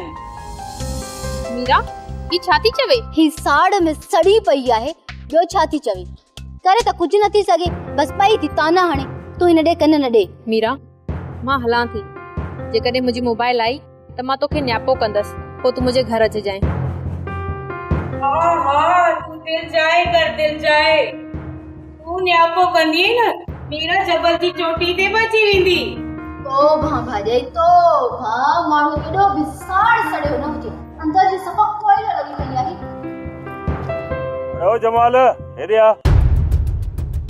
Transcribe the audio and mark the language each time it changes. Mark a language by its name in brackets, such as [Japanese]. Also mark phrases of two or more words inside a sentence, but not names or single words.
[Sindhi] मीरा, ही छा थी चवे? ही साड़ में सड़ी पई आहे, ॿियो छा थी चवे? करे त कुझु न थी सघे, बस पई थी ताना हाणे। तूं हिन ॾे कन न ॾे। मीरा, मां हलां थी, जेकॾहिं मुंहिंजी मोबाइल आई त मां तोखे न्यापो कंदसि, पोइ तूं मुंहिंजे घर अचिजांइ। हाँ, तू दिल जाए कर, दिल जाए। तू न्यापो कंदी न, मीरा जबल जी चोटी ते बची वेंदी। तोभा भाॼाई, तोभा, माण्हू एॾो बि साड़ सड़ियो न हुजे, अंदर जी सफ़ा कोयला लॻी पई आहे। ओ जमाल, हेॾे आ।